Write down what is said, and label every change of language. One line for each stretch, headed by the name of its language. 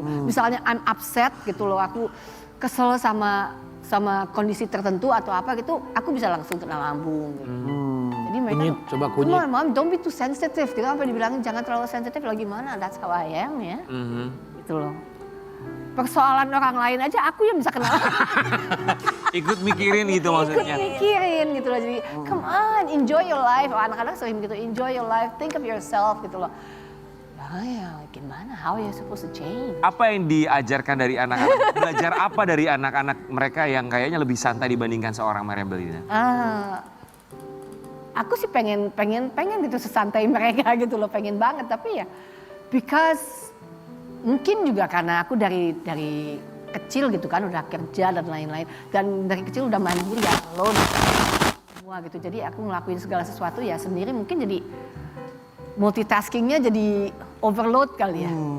Indonesian: Misalnya
English: I'm upset
Indonesian: gitu loh, aku kesel sama kondisi tertentu atau apa gitu, aku bisa langsung kena lambung gitu. Jadi mereka Kunyit, coba kunyit.
English: "Come on, Mom, don't be too sensitive
Indonesian: gitu. Sampai dibilangin jangan terlalu sensitif lagi gimana,
English: that's how I am
Indonesian: ya. Gitu loh. Persoalan orang lain aja aku yang bisa kena. Ikut mikirin gitu Ikut maksudnya. mikirin gitu loh. Jadi
English: come on, enjoy your life.
Indonesian: Anak-anak sering gitu,
English: enjoy your life, think of yourself
Indonesian: gitu loh. Ya gimana,
English: how are you supposed to change?
Indonesian: Apa yang diajarkan dari anak-anak? Belajar apa dari anak-anak mereka yang kayaknya lebih santai dibandingkan seorang Meriam Bellina? Aku sih pengen gitu sesantai mereka gitu loh, pengen banget, tapi ya because mungkin juga karena aku dari kecil gitu kan udah kerja dan lain-lain, dan dari kecil udah mandiri ya alone semua gitu, jadi aku ngelakuin segala sesuatu ya sendiri, mungkin jadi multitaskingnya jadi overload kali ya.